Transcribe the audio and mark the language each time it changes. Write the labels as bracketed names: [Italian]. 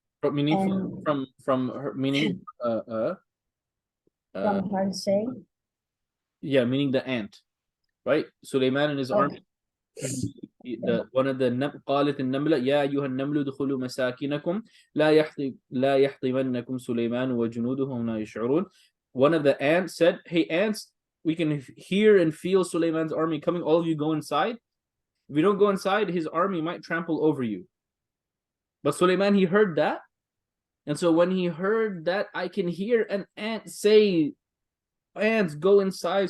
[English] Meaning from her, meaning from her saying. Yeah, meaning the ant, right? Sulaiman and his army. One of the [Arabic] قالت النملة يا أيها النمل ادخلوا مساكنكم لا يحطمنكم سليمان وجنوده وهم لا يشعرون. [English] One of the ants said, "Hey ants, we can hear and feel Sulaiman's army coming. All of you go inside. If you don't go inside, his army might trample over you." But Sulaiman, he heard that, and so when he heard that, I can hear an ant say, "Ants, go inside.